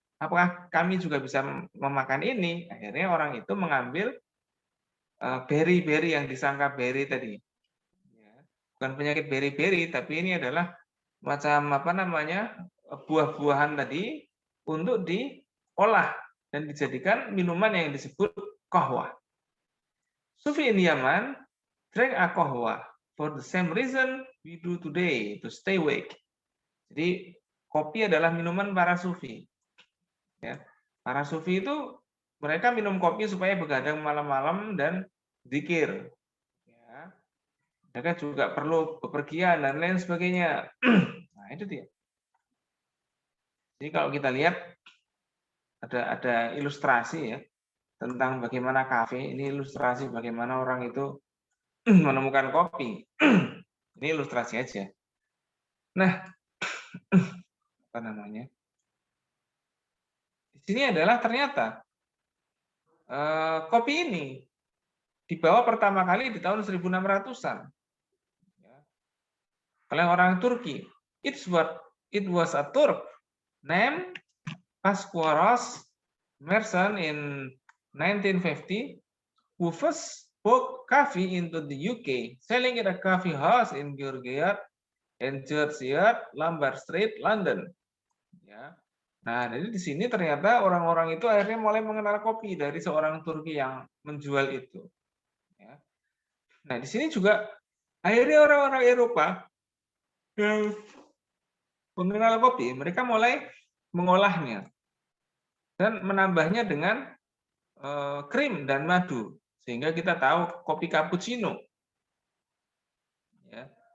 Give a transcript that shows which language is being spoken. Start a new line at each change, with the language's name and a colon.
Indonesian: Apakah kami juga bisa memakan ini? Akhirnya orang itu mengambil beri-beri yang disangka beri tadi. Ya. Bukan penyakit beri-beri, tapi ini adalah macam buah-buahan tadi untuk diolah dan dijadikan minuman yang disebut qahwah.
English: Sufi in Yaman drank a qahwah for the same reason we do today, to stay awake.
Indonesian: Jadi kopi adalah minuman para sufi. Ya. Para sufi itu mereka minum kopi supaya begadang malam-malam dan zikir. Ya. Mereka juga perlu bepergian dan lain sebagainya. Nah, itu dia. Jadi kalau kita lihat ada ilustrasi ya tentang bagaimana kafe. Ini ilustrasi bagaimana orang itu menemukan kopi. Ini ilustrasi aja. Nah, apa namanya? Di sini adalah ternyata kopi ini dibawa pertama kali di tahun 1600-an oleh orang Turki.
English: It was a Turk named Pascuaros Merson in 1950 who first brought coffee into the UK, selling at a coffee house in George Yard, Lombard Street, London.
Indonesian: Ya. Nah, jadi di sini ternyata orang-orang itu akhirnya mulai mengenal kopi dari seorang Turki yang menjual itu. Ya. Nah, di sini juga akhirnya orang-orang Eropa yang mengenal kopi, mereka mulai mengolahnya dan menambahnya dengan krim dan madu, sehingga kita tahu kopi cappuccino. Ya.